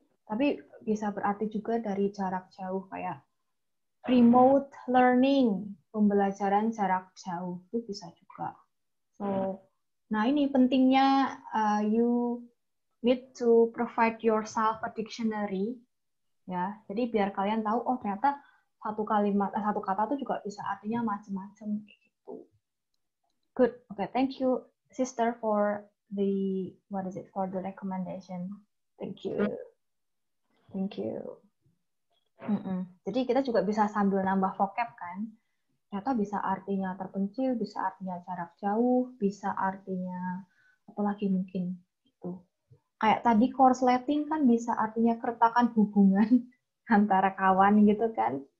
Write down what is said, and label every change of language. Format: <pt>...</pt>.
<id>Tapi bisa berarti juga dari jarak jauh kayak remote learning, pembelajaran jarak jauh itu bisa juga.</id> <en>So,</en> <id>nah ini pentingnya</id> <en>you need to provide yourself a dictionary, ya.</en> <id>Jadi biar kalian tahu, oh ternyata satu kata itu juga bisa artinya macam-macam gitu.</id> <en>Good, okay, thank you, sister, for the for the recommendation. Thank you.</en> <id>Jadi kita juga bisa sambil nambah vocab kan. Ternyata bisa artinya terpencil, bisa artinya jarak jauh, bisa artinya apa lagi mungkin itu. Kayak tadi korsleting kan bisa artinya keretakan hubungan antara kawan gitu kan.</id>